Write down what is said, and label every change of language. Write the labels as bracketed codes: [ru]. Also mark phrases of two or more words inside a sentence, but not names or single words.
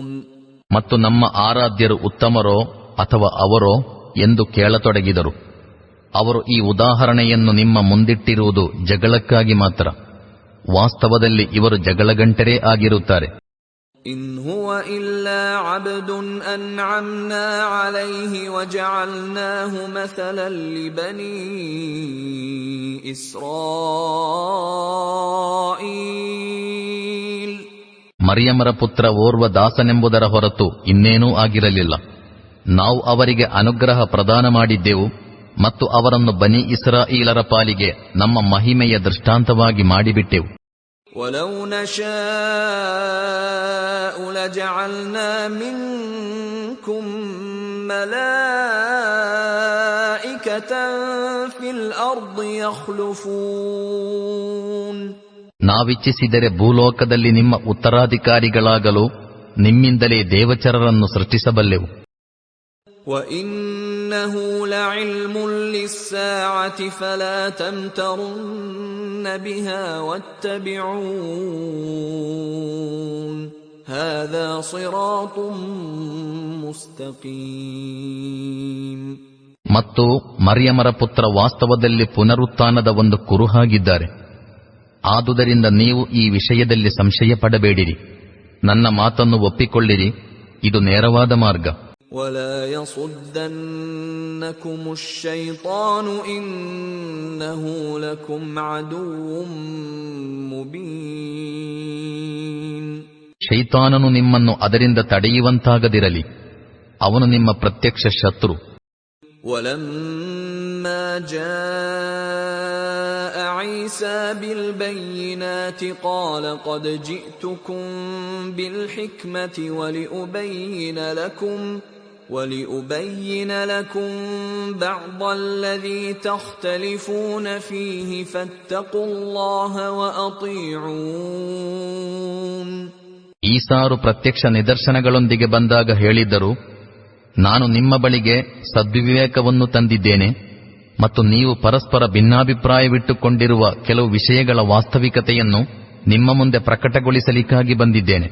[kn] ಮತ್ತು ನಮ್ಮ ಆರಾಧ್ಯರು ಉತ್ತಮರೋ ಅಥವಾ ಅವರೋ ಎಂದು ಕೇಳತೊಡಗಿದರು. ಅವರು ಈ ಉದಾಹರಣೆಯನ್ನು ನಿಮ್ಮ ಮುಂದಿಟ್ಟಿರುವುದು ಜಗಳಕ್ಕಾಗಿ ಮಾತ್ರ. ವಾಸ್ತವದಲ್ಲಿ ಇವರು ಜಗಳಗಂಟರೇ ಆಗಿರುತ್ತಾರೆ. [ar] إن هو إلا عبد أنعمنا عليه وجعلناه مثلا لبني إسرائيل. [kn] ಮರಿಯಮರ ಪುತ್ರ ಓರ್ವ ದಾಸನೆಂಬುದರ ಹೊರತು ಇನ್ನೇನೂ ಆಗಿರಲಿಲ್ಲ. ನಾವು ಅವರಿಗೆ ಅನುಗ್ರಹ ಪ್ರದಾನ ಮಾಡಿದ್ದೆವು ಮತ್ತು ಅವರನ್ನು ಬನಿ ಇಸ್ರಾಯೇಲರ ಪಾಲಿಗೆ ನಮ್ಮ ಮಹಿಮೆಯ ದೃಷ್ಟಾಂತವಾಗಿ ಮಾಡಿಬಿಟ್ಟೆವು. [ar] وَلَوْ نَشَاءُ لَجَعَلْنَا مِنكُم مَلَائِكَةً فِي الْأَرْضِ يَخْلُفُونَ. [kn] ನಾವಿಚ್ಛಿಸಿದರೆ ಭೂಲೋಕದಲ್ಲಿ ನಿಮ್ಮ ಉತ್ತರಾಧಿಕಾರಿಗಳಾಗಲು ನಿಮ್ಮಿಂದಲೇ ದೇವಚರರನ್ನು ಸೃಷ್ಟಿಸಬಲ್ಲೆವು. [ar] وَإِنَّ وإنه لعلم للساعة فلا تمترن بها واتبعون هذا صراط مستقيم. [kn] ಮತ್ತು ಮರಿಯಮರ ಪುತ್ರ ವಾಸ್ತವದಲ್ಲಿ ಪುನರುತ್ಥಾನದ ಒಂದು ಕುರುಹಾಗಿದ್ದಾರೆ. ಆದುದರಿಂದ ನೀವು ಈ ವಿಷಯದಲ್ಲಿ ಸಂಶಯ ಪಡಬೇಡಿರಿ, ನನ್ನ ಮಾತನ್ನು ಒಪ್ಪಿಕೊಳ್ಳಿರಿ, ಇದು ನೇರವಾದ ಮಾರ್ಗ. [ar] ولا يصدنكم الشيطان إنه لكم عدو مبين. [kn] ಶೈತಾನನು ನಿಮ್ಮನ್ನು ಅದರಿಂದ ತಡೆಯುವಂತಾಗದಿರಲಿ, ಅವನು ನಿಮ್ಮ ಪ್ರತ್ಯಕ್ಷ ಶತ್ರು. [ar] ولما جاء عيسى بالبينات قال قد جئتكم بالحكمة ولأبين لكم بعض الذي تختلفون فيه فاتقوا الله وأطيعون. [kn] ಈಸಾರು ಪ್ರತ್ಯಕ್ಷ ನಿದರ್ಶನಗಳೊಂದಿಗೆ ಬಂದಾಗ ಹೇಳಿದ್ದರು, ನಾನು ನಿಮ್ಮ ಬಳಿಗೆ ಸದ್ವಿವೇಕವನ್ನು ತಂದಿದ್ದೇನೆ ಮತ್ತು ನೀವು ಪರಸ್ಪರ ಭಿನ್ನಾಭಿಪ್ರಾಯವಿಟ್ಟುಕೊಂಡಿರುವ ಕೆಲವು ವಿಷಯಗಳ ವಾಸ್ತವಿಕತೆಯನ್ನು ನಿಮ್ಮ ಮುಂದೆ ಪ್ರಕಟಗೊಳಿಸಲಿಕ್ಕಾಗಿ ಬಂದಿದ್ದೇನೆ.